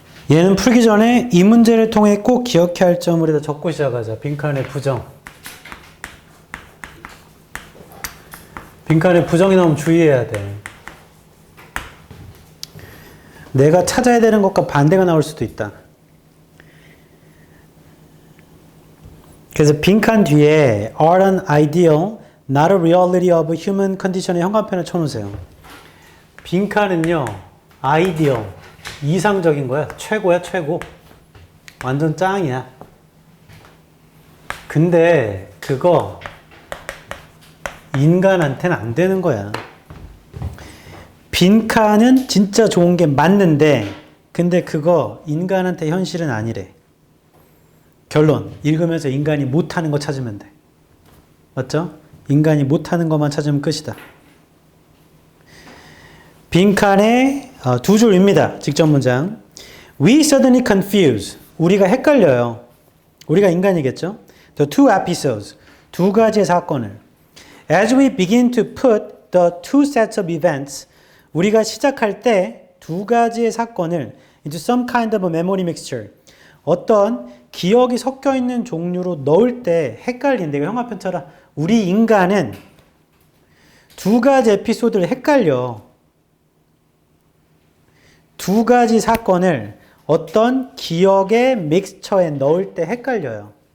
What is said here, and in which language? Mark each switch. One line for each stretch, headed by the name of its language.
Korean: 얘는 풀기 전에 이 문제를 통해 꼭 기억해야 할 점을 다 적고 시작하자. 빈칸의 부정. 빈칸에 부정이 나오면 주의해야 돼. 내가 찾아야 되는 것과 반대가 나올 수도 있다. 그래서 빈칸 뒤에
English: are an ideal, not a reality of human condition
Korean: 의 현관펜을 쳐놓으세요. 빈칸은요, 아이디어, 이상적인 거야. 최고야, 최고. 완전 짱이야. 근데 그거 인간한테는 안 되는 거야. 빈칸은 진짜 좋은 게 맞는데, 근데 그거 인간한테 현실은 아니래. 결론, 읽으면서 인간이 못하는 거 찾으면 돼. 맞죠? 인간이 못하는 것만 찾으면 끝이다. 빈칸에 두 줄입니다. 직접 문장.
English: We suddenly confuse.
Korean: 우리가 헷갈려요. 우리가 인간이겠죠?
English: The two episodes.
Korean: 두 가지의 사건을.
English: As we begin to put the two sets of events.
Korean: 우리가 시작할 때 두 가지의 사건을
English: into some kind of a memory mixture.
Korean: 어떤 기억이 섞여 있는 종류로 넣을 때 헷갈린다. 이거 형아편처럼 우리 인간은 두 가지 에피소드를 헷갈려. 두 가지 사건을 어떤 기억의 믹스처에 넣을 때 헷갈려요.